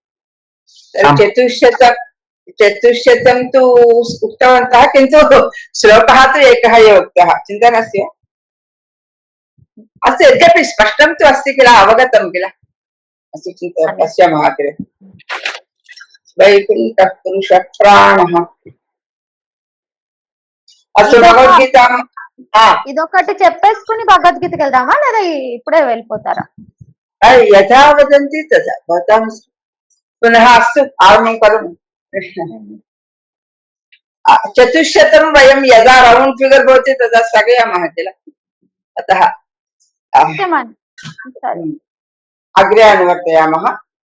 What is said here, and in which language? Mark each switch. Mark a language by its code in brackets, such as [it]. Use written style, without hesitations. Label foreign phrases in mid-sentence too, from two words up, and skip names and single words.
[sa] 400 तु उक्तवन्तः, किन्तु श्लोकः तु एकः एव उक्तः, चिन्ता नास्ति वा? अस्तु, यद्यपि स्पष्टं तु अस्ति किल, अवगतं किल। अस्तु, चिन्ता पश्यामः अग्रे। वैकुण्ठः पुरुषः प्राणः। [te] అసలు భగవద్గీత ఇదొకటి చెప్పేసుకుని భగవద్గీతకి వెళ్దామా లేదా ఇప్పుడే వెళ్ళిపోతారా? [sa] యథా వదంతి తథా భవతాం పునః అస్తు ఆరంభం కరోమి. 400 वयं यदा [en] round figure [sa] भवति तदा स्थगयामः किल, अतः अग्रे अनुवर्तयामः.